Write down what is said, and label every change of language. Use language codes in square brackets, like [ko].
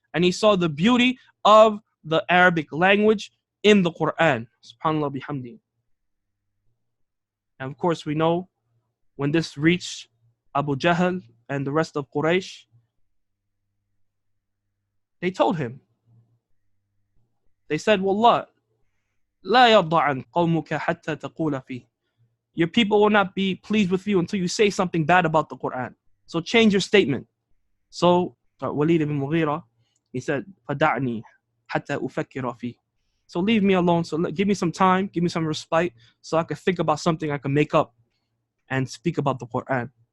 [en] And he saw the beauty of the Arabic language in the Quran. SubhanAllah bihamdi. And of course we know when this reached Abu Jahl and the rest of Quraysh, they told him. They said, [ar] Wallah, لا يرضى عن قومك حتى تقول فيه. [en] Your people will not be pleased with you until you say something bad about the Quran. So change your statement. So Walid ibn Mughira, he said, [ar] فَدَعْنِي حَتَّى أُفَكِّرَ فِيهِ. [en] So leave me alone. So give me some time, give me some respite, so I can think about something I can make up and speak about the Quran.